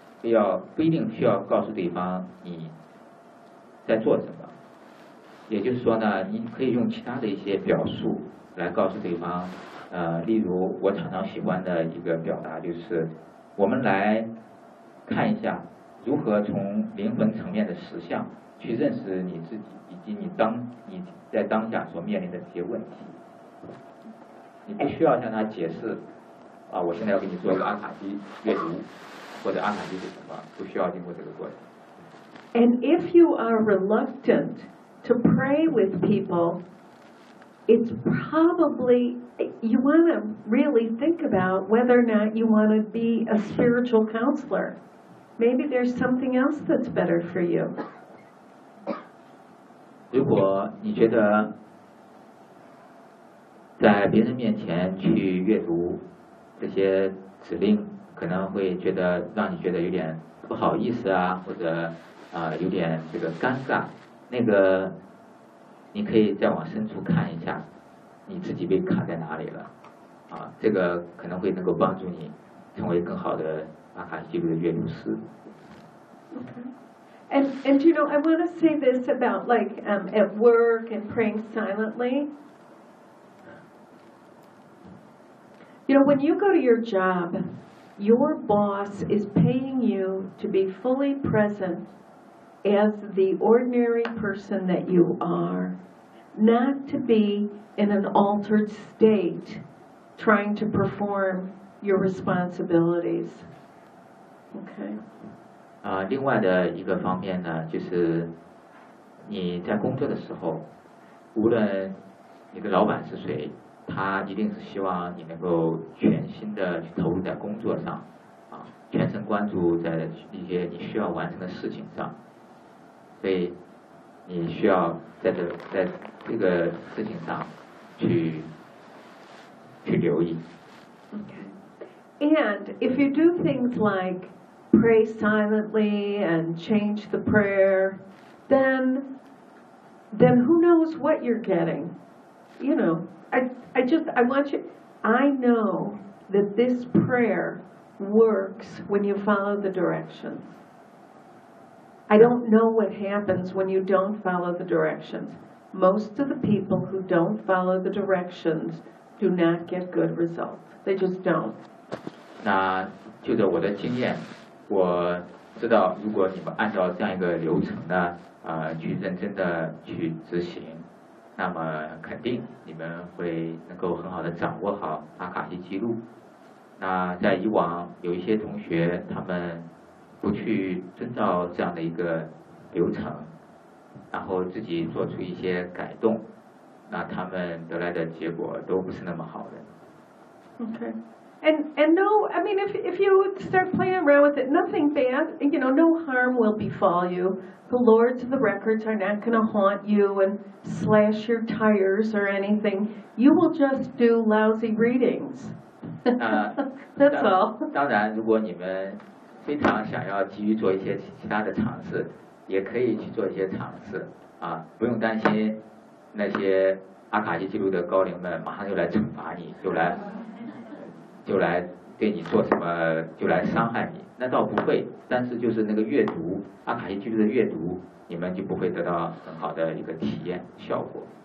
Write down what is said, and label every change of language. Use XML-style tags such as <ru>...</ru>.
<zh>要不一定需要告诉对方你在做什么，也就是说呢，你可以用其他的一些表述来告诉对方，例如我常常喜欢的一个表达就是，我们来看一下如何从灵魂层面的实相去认识你自己，以及你在当下所面临的这些问题。你不需要向他解释，啊，我现在要给你做一个阿卡西阅读，或者阿卡西是什么，不需要经过这个过程。</zh> <en>And if you are reluctant to pray with people, it's probably you want to really think about whether or not you want to be a spiritual counselor. Maybe there's something else that's better for you.</en> <zh>如果你觉得在别人面前去阅读这些指令，可能会觉得让你觉得有点不好意思啊，或者有点这个尴尬，那个你可以再往深处看一下，你自己被卡在哪里了，啊，这个可能会能够帮助你成为更好的阿卡西记录的阅读师。</zh> <en>Okay. And you know, I want to say this about like at work and praying silently. You know, when you go to your job, your boss is paying you to be fully present. As the ordinary person that you are, not to be in an altered state trying to perform your responsibilities. Okay.</en> <zh>另外的一个方面呢，就是你在工作的时候，无论你的老板是谁，他一定是希望你能够全心的去投入在工作上，啊，全程关注在一些你需要完成的事情上。所以你需要在这个事情上去留意。</zh> <en>Okay. And if you do things like pray silently and change the prayer, then who knows what you're getting? You know, I want you, I know that this prayer works when you follow the directions. I don't know what happens when you don't follow the directions. Most of the people who don't follow the directions do not get good results. They just don't.</en> <zh>那就着我的经验，我知道如果你们按照这样一个流程呢，去认真的去执行，那么肯定你们会能够很好的掌握好阿卡西记录。那在以往有一些同学他们。不去遵照这样的一个流程，然后自己做出一些改动，那他们得来的结果都不是那么好的。</zh> <en>Okay. And no, I mean, if you start playing around with it, nothing bad, you know, no harm will befall you. The lords of the records are not going to haunt you and slash your tires or anything. You will just do lousy readings. That's all.</en> <zh>当然如果你们非常想要急于做一些其他的尝试，也可以去做一些尝试啊，不用担心那些阿卡西记录的高灵们马上就来惩罚你，就来对你做什么，就来伤害你，那倒不会，但是就是那个阅读阿卡西记录的阅读，你们就不会得到很好的一个体验效果。</zh>